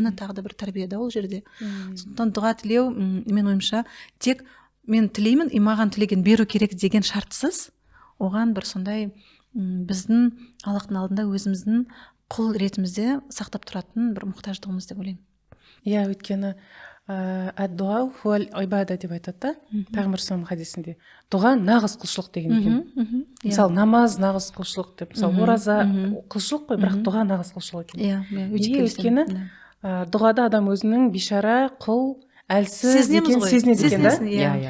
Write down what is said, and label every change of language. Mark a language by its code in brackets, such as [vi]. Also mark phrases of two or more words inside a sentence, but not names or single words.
[kk] Міне тағы да бір тәрбие да ол жерде. Сондықтан дұға тілеу, мен ойымша, тек мен тілеймін, маған тілеген беру керек деген шартсыз, оған бір сондай біздің Аллахтың алдында өзіміздің құл ретімізде сақтап тұратын бір мұқтаждығымыз деп ойлаймын. Өйткені [ar] الدعاء هو العبادة [kk] деп айтады да, Пайғамбар хадисінде. Дұға нағыз құлшылық деген екен. Мысалы, намаз нағыз құлшылық деп, мысалы, ораза құлшылық қой, бірақ дұға нағыз құлшылық екен. Өйткені дұғада адам өзінің бишара, құл, әлсіз екен сезінеді екен да.